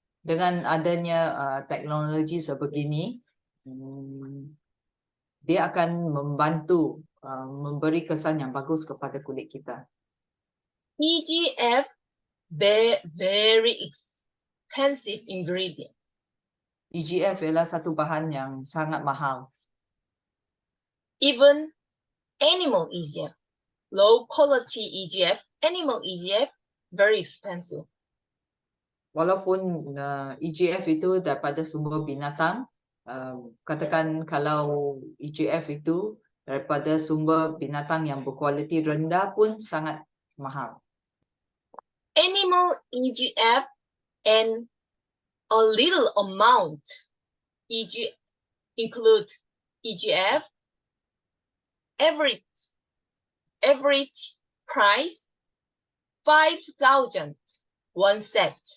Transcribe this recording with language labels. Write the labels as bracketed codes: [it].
[ms] Dengan adanya teknologi sebegini, dia akan membantu memberi kesan yang bagus kepada kulit kita. [en] EGF very expensive ingredient. [ms] EGF ialah satu bahan yang sangat mahal. [en] Even animal EGF, low quality EGF, animal EGF very expensive. [ms] Walaupun EGF itu daripada sumber binatang, katakan kalau EGF itu daripada sumber binatang yang berkualiti rendah pun sangat mahal. [en] Animal EGF and a little amount include EGF, average price 5,000 one set.